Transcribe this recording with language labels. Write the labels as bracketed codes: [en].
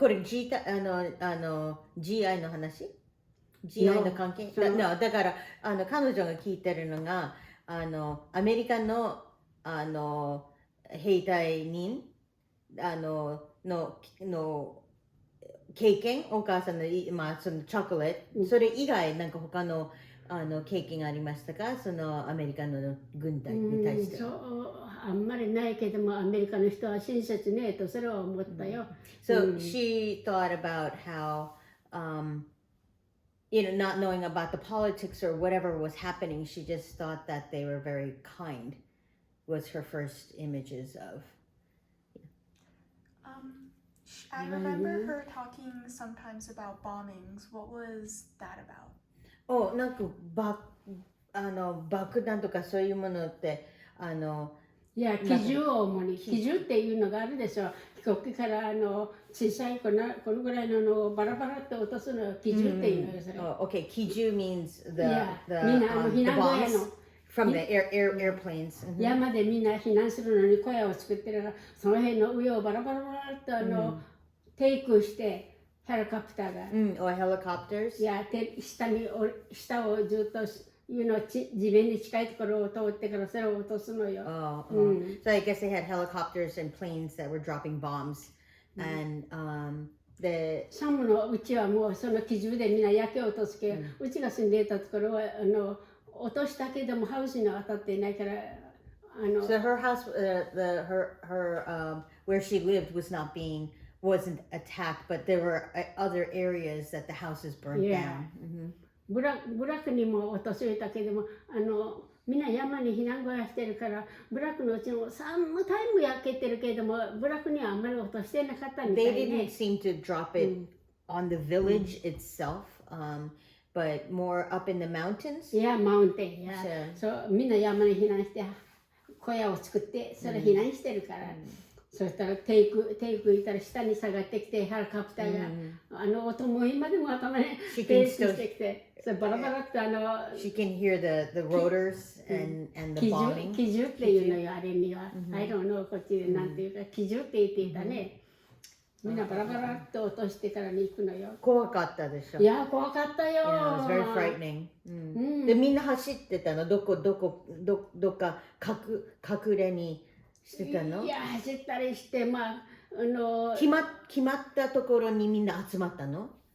[ja] これ GI の話 GI の関係だから彼女が聞いてるのがアメリカの兵隊人の経験、お母さんの、そのチョコレート、それ以外なんか他の経験がありましたか、そのアメリカの軍隊に対して。そうあんまりないけどもアメリカの人は親切ねとそれは思ったよ。 [en] So she thought about how not knowing about the politics or whatever was happening, she just thought that they were very kind was her first images of. I remember her talking sometimes about bombings. What was that about? [ja] なんか爆弾とかそういうものっていや、機銃を主に機銃っていうのがあるでしょ。飛行機から小さいこのぐらいのバラバラって落とすのを機銃っていうのよそれ。 [en] Okay, 機銃 means the bombs from the airplanes. [ja] 山でみんな避難するのに小屋を作ってるからその辺の上をバラバラバラっとテイクしてヘリコプターが。 [en] or helicopters. [ja] いや、下をずっと地面に近いところを通ってからそれを落とすのよ。 [en] So I guess they had helicopters and planes that were dropping bombs. And [ja] サムのうちはもうその機銃でみんな焼け落とすけど、うちが住んでいたところは落としたけどもハウスには当たっていないから。 [en] So her house, where she lived wasn't attacked, but there were other areas that the houses burned down. [ja] ブラックにも落とされたけどもみんな山に避難小屋してるからブラックのうちもサムタイム焼けてるけどもブラックにはあんまり落としてなかったみたい [en] They [ja] ね。 [en] didn't seem to drop it on the village itself, but more up in the mountains. [ja] いや、マウンテンや。そうみんな山に避難して小屋を作ってそれ避難してるから。そしたらテイクいたら下に下がってきてヘリコプターが音も今でも頭にペースしてきてそれバラバラって [en] She can hear the rotors and the bombing. [ja] 機銃っていうのよあれには。 [en] I don't know [ja] こっちでなんていうか機銃って言っていたね。みんなバラバラって落としてからに行くのよ。怖かったでしょ。いや、怖かったよ。 [en] Yeah, it was very frightening. [ja] でみんな走ってたのどっか隠れにしてたの？いや、走ったりして、決まったところにみんな集まったの？